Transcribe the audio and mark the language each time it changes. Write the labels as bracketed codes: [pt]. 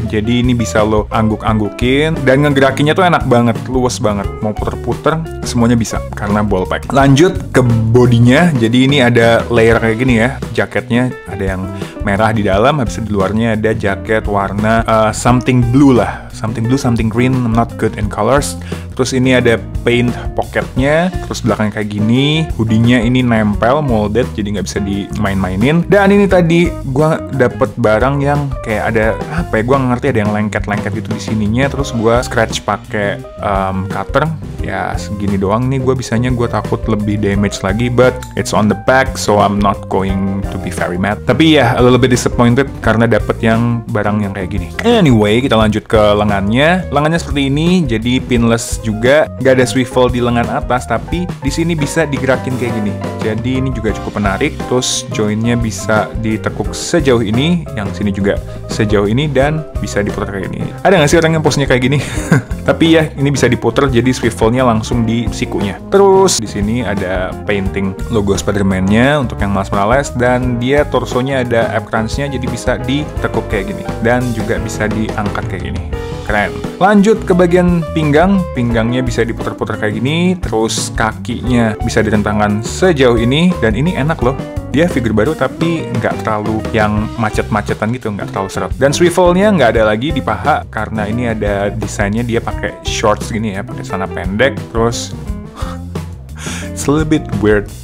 [id] Jadi ini bisa lo angguk-anggukin dan ngegerakinnya tuh enak banget, luas banget. Mau puter-puter semuanya bisa karena ball pack. Lanjut ke bodinya. Jadi ini ada layer kayak gini ya. Jaketnya ada yang merah di dalam, habis itu di luarnya ada jaket warna [en] something blue [id] lah. [en] Something blue, something green, I'm not good in colors. [id] Terus ini ada paint pocketnya. Terus belakangnya kayak gini. Hoodie-nya ini nempel, molded, jadi nggak bisa dimain-mainin. Dan ini tadi gue dapet barang yang kayak ada apa ya? Gue ngerti ada yang lengket-lengket gitu di sininya. Terus gue scratch pakai cutter. Ya segini doang nih. Gue bisanya gue takut lebih damage lagi. [en] But it's on the back, so I'm not going to be very mad. [id] Tapi ya [en] a little bit disappointed [id] karena dapet yang barang yang kayak gini. Anyway, kita lanjut ke lengannya. Lengannya seperti ini, jadi pinless juga, nggak ada swivel di lengan atas, tapi di sini bisa digerakin kayak gini. Jadi ini juga cukup menarik. Terus joinnya bisa ditekuk sejauh ini, yang sini juga sejauh ini, dan bisa diputar kayak gini. Ada nggak sih orang yang posnya kayak gini? Tapi ya, ini bisa diputer jadi swivelnya langsung di sikunya. Terus di sini ada painting logo Spider-Man-nya untuk yang Miles Morales, dan dia torsonya ada app crunch-nya, jadi bisa ditekuk kayak gini dan juga bisa diangkat kayak gini. Keren. Lanjut ke bagian pinggang. Pinggangnya bisa diputar-putar kayak gini. Terus kakinya bisa direntangkan sejauh ini. Dan ini enak loh. Dia figur baru tapi nggak terlalu yang macet-macetan gitu, nggak terlalu seret. Dan swivelnya nggak ada lagi di paha karena ini ada desainnya, dia pakai shorts gini ya, pakai celana pendek. Terus [en] it's a little bit weird.